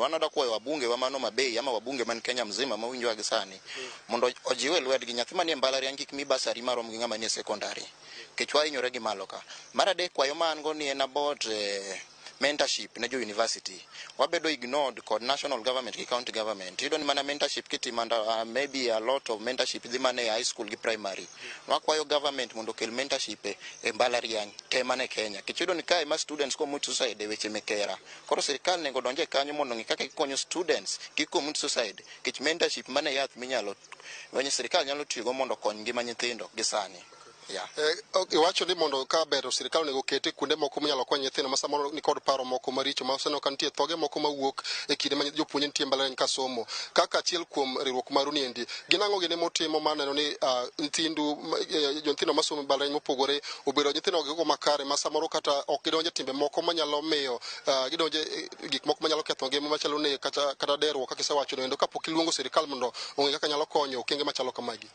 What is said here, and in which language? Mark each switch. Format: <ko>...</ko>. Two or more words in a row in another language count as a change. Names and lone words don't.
<luo>Wanada kwayo wabunge wa mano Mabei ama wabunge man Kenya mzima mawinjo agi sani mondo ojiwe lwetgi nyathi manie mbalariany kik mi basari marom gi ng'ama nie secondary kech wahinyore gi malo ka. Mar adek kwayo ma an go ni en</luo> <en>about mentorship</en> <luo>ne jo university. Wabedo ignored kod</luo> <en>national government</en> <luo>ki</luo> <en>county government.</en> <luo>Iyudo ni mana mentorship kitimanda</luo> <en>maybe a lot of mentorship</en> <luo>dhi mane</luo> <en>high school</en> <luo>gi primary. Wakwayo government mondo kel mentorship e mbalariany te mane Kenya. Kech iyudo ni kae ma</luo> <en>students commit suicide</en> <luo>e weche mekera. Koro sirikal nego donje kanyo mondo ng'i kaka gikonyo students kik</luo> <en>commit suicide.</en> <luo>Kech mentorship mane yath minyalo wenye sirikal nyalo tiyogo mondo kony ngima nyithindo gi sani. Iwacho ni mondo ka bero sirikal nego kete kuonde moko minyalo kony nyithindo ma samoro ni kod paro moko maricho ma oseno kan tie thoge moko mawuok e kinde ma jopuonj nitie mbalariany ka somo kaka achiel kuom riwruok maru ni endi ginang'o gine motimo maneno ni nyithindo ma somo mbalariany mopogore obedo nyithindo gigo makare ma samoro kata ok gidonje timbe moko manyalo miyo gidonje gik moko manyalo ketho ngima machalo ne kata deruok kaka isewacho no endo kapok iluongo sirikal mondo ong'e kaka nyalo konyo okenge machalo kamagi.</luo>